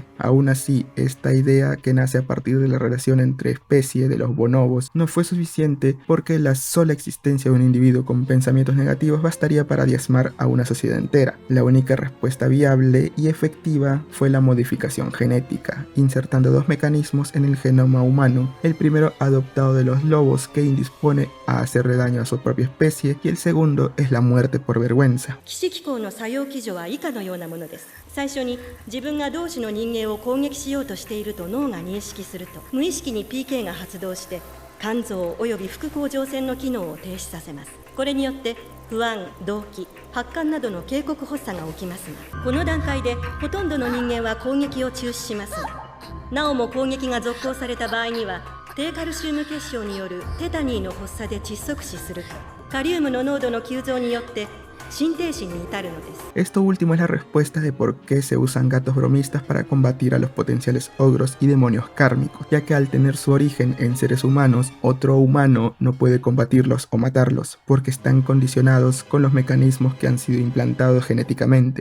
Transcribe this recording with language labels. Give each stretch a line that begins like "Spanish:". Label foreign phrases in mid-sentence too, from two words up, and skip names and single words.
Spanish: Aún así, esta idea, que nace a partir de la relación entre especie de los bonobos, no fue suficiente porque la sola existencia de un individuo con pensamientos negativos bastaría para diezmar a una sociedad entera. La única respuesta viable y efectiva fue la modificación genética, insertando dos mecanismos en el genoma humano, el primero adoptado de los lobos, que indispone a hacerle daño a su propia especie, y el segundo es la muerte por vergüenza.
Japanese: 騎士機構の作用基準は以下のようなものです。最初に自分が同種の人間を攻撃しようとしていると脳が認識すると、無意識に PK が発動して肝臓および副甲状腺の機能を停止させます。これによって不安、動悸、発汗などの警告発作が起きますが、この段階でほとんどの人間は攻撃を中止しますが、なおも攻撃が続行された場合には低カルシウム結晶によるテタニーの発作で窒息死すると、カリウムの濃度の急増によって心停止に至るのです。
Spanish: Esto último es la respuesta de por qué se usan gatos bromistas para combatir a los potenciales ogros y demonios kármicos, ya que al tener su origen en seres humanos, otro humano no puede combatirlos o matarlos, porque están condicionados con los mecanismos que han sido implantados genéticamente.